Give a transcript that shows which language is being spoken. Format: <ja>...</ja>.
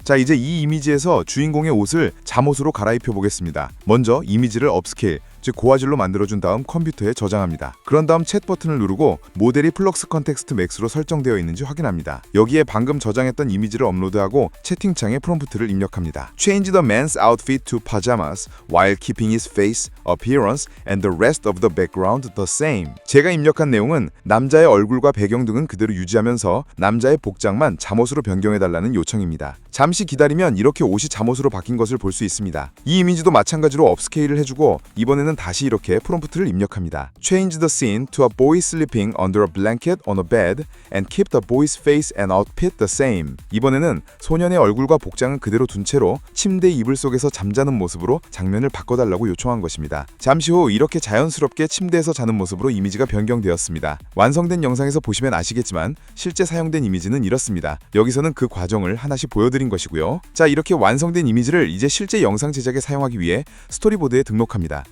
<ko>자, 이제 이 이미지에서 주인공의 옷을 잠옷으로 갈아입혀 보겠습니다. 먼저 이미지를 업스케일, 즉 고화질로 만들어준 다음 컴퓨터에 저장합니다. 그런 다음 챗 버튼을 누르고 모델이 플럭스 컨텍스트 맥스로 설정되어 있는지 확인합니다. 여기에 방금 저장했던 이미지를 업로드하고 채팅창에 프롬프트를 입력합니다.</ko> <en>Change the man's outfit to pajamas while keeping his face, appearance, and the rest of the background the same.</en> <ko>제가 입력한 내용은 남자의 얼굴과 배경 등은 그대로 유지하면서 남자의 복장만 잠옷으로 변경해달라는 요청입니다. 잠시 기다리면 이렇게 옷이 잠옷으로 바뀐 것을 볼 수 있습니다. 이 이미지도 마찬가지로 업스케일을 해주고 이번에는 다시 이렇게 프롬프트를 입력합니다.</ko> <en>Change the scene to a boy sleeping under a blanket on a bed and keep the boy's face and outfit the same.</en> <ko>이번에는 소년의 얼굴과 복장은 그대로 둔 채로 침대 이불 속에서 잠자는 모습으로 장면을 바꿔달라고 요청한 것입니다. 잠시 후 이렇게 자연스럽게 침대에서 자는 모습으로 이미지가 변경되었습니다. 완성된 영상에서 보시면 아시겠지만 실제 사용된 이미지는 이렇습니다. 여기서는 그 과정을 하나씩 보여드린 것이고요. 자, 이렇게 완성된 이미지를 이제 실제 영상 제작에 사용하기 위해 스토리보드에 등록합니다.</ko>